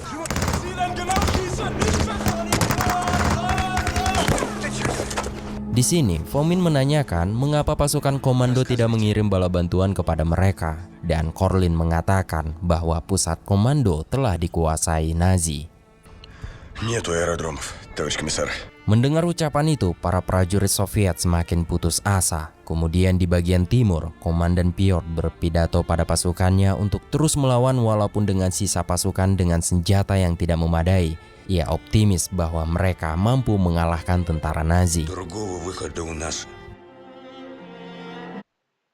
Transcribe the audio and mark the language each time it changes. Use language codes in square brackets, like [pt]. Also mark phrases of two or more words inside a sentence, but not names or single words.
[id] Di sini, Fomin menanyakan mengapa pasukan komando tidak mengirim bala bantuan kepada mereka, dan Korlin mengatakan bahwa pusat komando telah dikuasai Nazi. [ru] Нету аэродромов, товарищ комиссар. [id] Mendengar ucapan itu, para prajurit Soviet semakin putus asa. Kemudian di bagian timur, Komandan Piotr berpidato pada pasukannya untuk terus melawan walaupun dengan sisa pasukan dengan senjata yang tidak memadai. Ia optimis bahwa mereka mampu mengalahkan tentara Nazi. [ru] Другого выхода у нас